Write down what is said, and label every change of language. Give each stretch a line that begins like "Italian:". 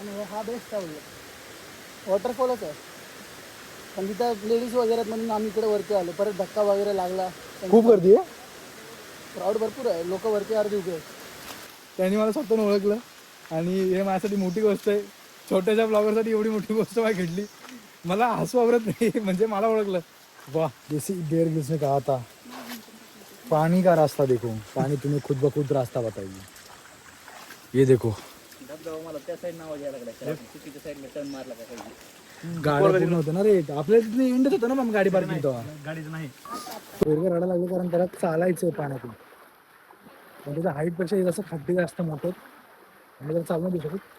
Marathi: हा बेस्ट आहे वॉटरफॉलच आहे. पण तिथं लेडीज वगैरे म्हणून आम्ही इकडे वरती आलो. परत धक्का वगैरे लागला. खूप गर्दी आहे. क्राऊड भरपूर आहे. लोक वरती अर्धी उभे आहेत. त्यांनी मला स्वतःहून ओळखलं आणि हे माझ्यासाठी मोठी गोष्ट आहे. छोट्याशा ब्लॉगरसाठी एवढी मोठी गोष्ट मला घडली. मला हसू आवरत नाही. म्हणजे मला ओळखलं.
Hindi: वाह, जैसे बेर ग्रिल्स ने कहा था, पानी का रास्ता देखो, पानी तुम्हें खुद ब खुद रास्ता बताएगी. ये देखो
Marathi: मला त्या साईड नाव घ्यायला लागला. चुकीच्या साईडला टर्न मारला का काही. गाड्या पूर्ण होतं ना रे. आपल्या तिथे इंडच होतं ना मग गाडी पार्किंग तेव्हा. गाडीच नाही. पोरगं रडायला लागलं कारण त्याला चालायचं पाण्यातून. पण त्याच्या हाईट पेक्षा जसं खड्डे जास्त मोठे आणि त्याला चालू नाही देऊ शकत.